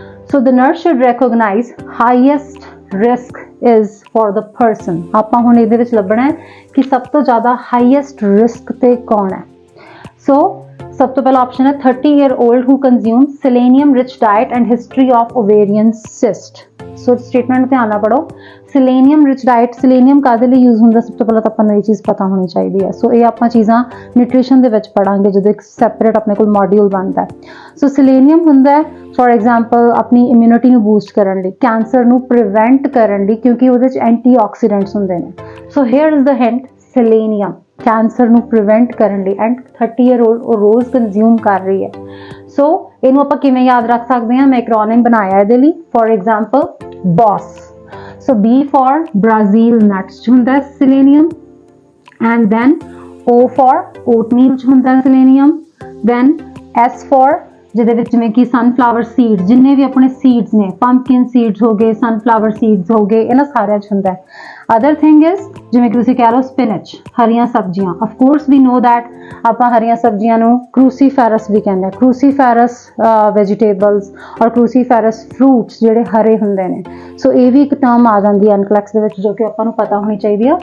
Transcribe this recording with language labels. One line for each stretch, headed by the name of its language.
English: So the nurse should recognize highest risk is for the person।
Punjabi: ਆਪਾਂ ਹੁਣ ਇਹਦੇ ਵਿੱਚ ਲੱਭਣਾ ਹੈ ਕਿ ਸਭ ਤੋਂ ਜ਼ਿਆਦਾ highest risk ਤੇ ਕੌਣ ਹੈ।
English: So
Punjabi: ਸਭ ਤੋਂ ਪਹਿਲਾ ਆਪਸ਼ਨ ਹੈ
English: 30 year old who consumes selenium rich diet and history of ovarian cyst।
Punjabi: So statement ਨੂੰ ਧਿਆਨ ਨਾਲ ਪੜੋ। ਸਿਲੇਨੀਅਮ ਰਿਚ ਡਾਈਟ, ਸਿਲੇਨੀਅਮ ਕਾਹਦੇ ਲਈ ਯੂਜ਼ ਹੁੰਦਾ, ਸਭ ਤੋਂ ਪਹਿਲਾਂ ਤਾਂ ਆਪਾਂ ਨੂੰ ਇਹ ਚੀਜ਼ ਪਤਾ ਹੋਣੀ ਚਾਹੀਦੀ ਹੈ। ਸੋ ਇਹ ਆਪਾਂ ਚੀਜ਼ਾਂ ਨਿਊਟ੍ਰੀਸ਼ਨ ਦੇ ਵਿੱਚ ਪੜਾਂਗੇ ਜਦੋਂ ਇੱਕ ਸੈਪਰੇਟ ਆਪਣੇ ਕੋਲ ਮੋਡਿਊਲ ਬਣਦਾ ਹੈ। ਸੋ ਸਿਲੇਨੀਅਮ ਹੁੰਦਾ ਹੈ ਫॉर ਐਗਜ਼ਾਮਪਲ ਆਪਣੀ ਇਮਿਊਨਿਟੀ ਨੂੰ ਬੂਸਟ ਕਰਨ ਲਈ, ਕੈਂਸਰ ਨੂੰ ਪ੍ਰੀਵੈਂਟ ਕਰਨ ਲਈ, ਕਿਉਂਕਿ ਉਹਦੇ 'ਚ ਐਂਟੀਆਕਸੀਡੈਂਟਸ ਹੁੰਦੇ ਨੇ।
English: so here is the hint,
Punjabi: ਸਿਲੇਨੀਅਮ cancer ਨੂੰ ਪ੍ਰੀਵੈਂਟ ਕਰਨ ਲਈ, ਐਂਡ 30 year old ਉਹ ਰੋਜ਼ ਕੰਜ਼ਿਊਮ ਕਰ ਰਹੀ ਹੈ। ਸੋ ਇਹਨੂੰ ਆਪਾਂ ਕਿਵੇਂ ਯਾਦ ਰੱਖ ਸਕਦੇ ਹਾਂ, ਮੈਂ ਐਕਰੋਨਿਮ ਬਣਾਇਆ ਇਹਦੇ ਲਈ, for example BOSS।
English: So B for Brazil nuts
Punjabi: ਚ ਹੁੰਦਾ selenium,
English: and then O for oatmeal
Punjabi: ਚ ਹੁੰਦਾ selenium, then S for ਜਿਹਦੇ ਵਿੱਚ ਜਿਵੇਂ ਕਿ sunflower seeds, ਜਿੰਨੇ ਵੀ ਆਪਣੇ seeds ਨੇ, pumpkin seeds ਹੋ ਗਏ, sunflower seeds ਹੋ ਗਏ, ਇਹਨਾਂ ਸਾਰਿਆਂ ਚ ਹੁੰਦਾ ਹੈ। Other thing is ਜਿਵੇਂ ਕਿ ਤੁਸੀਂ ਕਹਿ ਲਓ spinach, ਹਰੀਆਂ ਸਬਜ਼ੀਆਂ।
English: Of course we know that
Punjabi: ਆਪਾਂ ਹਰੀਆਂ ਸਬਜ਼ੀਆਂ ਨੂੰ cruciferous ਵੀ ਕਹਿੰਦੇ ਹਾਂ, cruciferous vegetables ਔਰ cruciferous fruits ਜਿਹੜੇ ਹਰੇ ਹੁੰਦੇ ਨੇ। ਸੋ ਇਹ ਵੀ ਇੱਕ ਟਰਮ ਆ ਜਾਂਦੀ ਹੈ ਅਨਕਲੈਕਸ ਦੇ ਵਿੱਚ, ਜੋ ਕਿ ਆਪਾਂ ਨੂੰ ਪਤਾ ਹੋਣੀ ਚਾਹੀਦੀ ਆ।